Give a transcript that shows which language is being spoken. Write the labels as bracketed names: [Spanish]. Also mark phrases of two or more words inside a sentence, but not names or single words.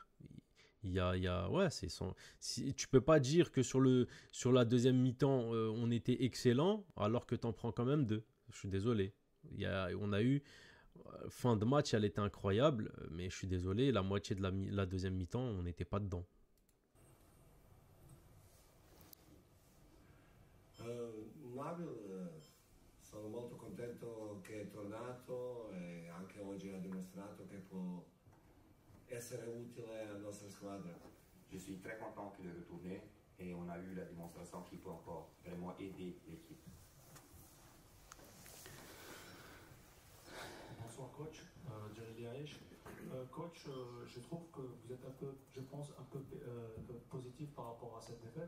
[French] Ouais, tu peux pas dire que sur la deuxième mi-temps, on était excellent alors que tu en prends quand même 2. Je suis désolé. On a eu fin de match, elle était incroyable, mais je suis désolé, la moitié de la deuxième mi-temps, on n'était pas dedans. Nabil, [Italian] sono molto contento che è tornato e anche oggi ha dimostrato che può essere utile alla nostra squadra. [French] Je suis très content qu'il est retourné et on a eu la démonstration qu'il peut encore vraiment aider l'équipe. Bonsoir coach, Jerry Liaïch. Coach, je trouve que vous êtes un peu, je pense, un peu positif par rapport à cette défaite.